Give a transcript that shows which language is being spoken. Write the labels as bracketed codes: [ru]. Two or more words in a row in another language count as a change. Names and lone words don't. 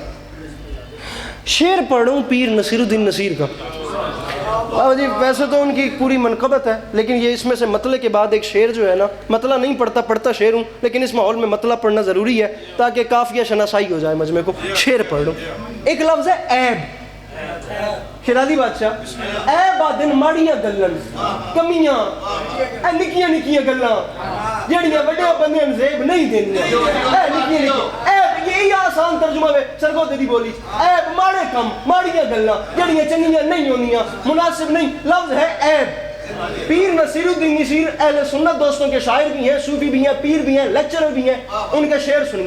[ur] شعر پڑھوں پیر نصیر الدین نصیر کا، جی ویسے تو ان کی پوری منقبت ہے، لیکن یہ اس میں سے مطلع کے بعد ایک شعر جو ہے نا، مطلع نہیں پڑھتا شعر ہوں، لیکن اس ماحول میں مطلع پڑھنا ضروری ہے تاکہ قافیہ شناسائی ہو جائے مجمع کو۔ شعر پڑھ لوں، ایک لفظ ہے عیب، [pa] شیرازی بادشاہ، عیب آدن ماڑیاں گلن کمیاں اے نکیاں نکیاں گلاں جڑیاں وڈے بندے زیب نہیں دینیاں، اے نکیاں نکیاں عیب، [ur] یہی آسان ترجمہ ہے [pa] سرگودے دی بولی، عیب ماڑے کم ماڑیاں گلاں جڑیاں چنگیاں نہیں ہونیاں، [ur] مناسب نہیں، لفظ ہے عیب۔ پیر نصیر الدین نصیر اہل سنت دوستوں کے شاعر بھی ہیں، صوفی بھی ہیں، پیر بھی ہیں، لیکچرر بھی ہیں، ان کے شعر سنیے۔